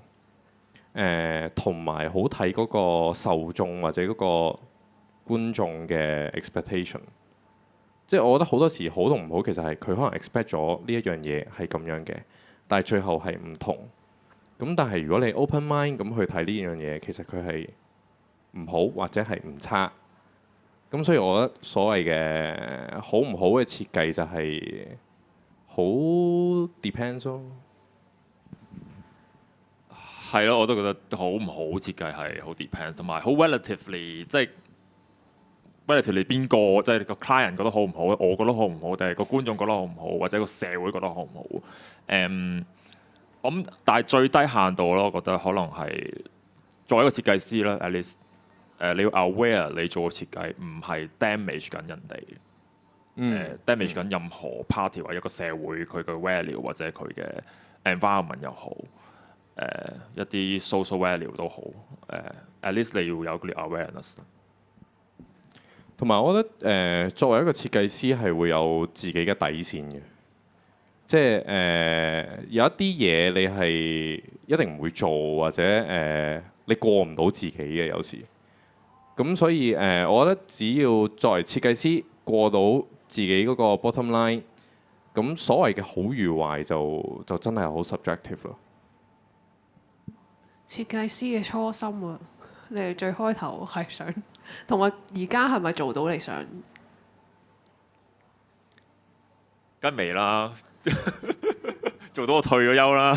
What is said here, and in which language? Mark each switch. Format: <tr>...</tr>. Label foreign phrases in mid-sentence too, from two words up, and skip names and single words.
<yue>同埋好睇嗰個受眾或者嗰個觀眾嘅 expectation。即係我覺得好多時好同唔好，其實係佢可能 expect 咗呢一樣嘢係咁樣嘅。但係最後係唔同，咁但係如果你</yue> <en>open mind</en> <yue>咁去睇呢樣嘢，其實佢係唔好或者係唔差。咁所以我覺得所謂嘅好唔好嘅設計就係好 depends 咯。係咯，我都覺得好唔好設計係好 depends，同埋好 relatively 即係 relatively 邊個，即係個 client 覺得好唔好，我覺得好唔好，定係個觀眾覺得好唔好，或者個社會覺得好唔好？咁但係最低限度咯，我覺得可能係作為一個設計師啦</yue> <en>at least</en> <yue>你要 aware 你做嘅設計唔係 damage 緊人哋，damage 緊任何 party 或者一個社會佢嘅 value 或者佢嘅 environment 又好，一啲</yue> <en>social value</en> <yue>都好 ，</yue> <en>at least</en> <yue>你要有嗰啲 awareness。同埋我覺得作為一個設計師係會有自己嘅底線嘅，即係有一啲嘢你係一定唔會做，或者你過唔到自己嘅有時。咁所以我覺得只要作為設計師過到自己嗰個</yue> <en>bottom line，</en> <yue>咁所謂嘅好與壞就真係好 subjective 咯。設計師嘅初心啊，你哋最開頭係想，同埋而家係咪做到你想？梗未啦，做到我退咗休啦。</yue>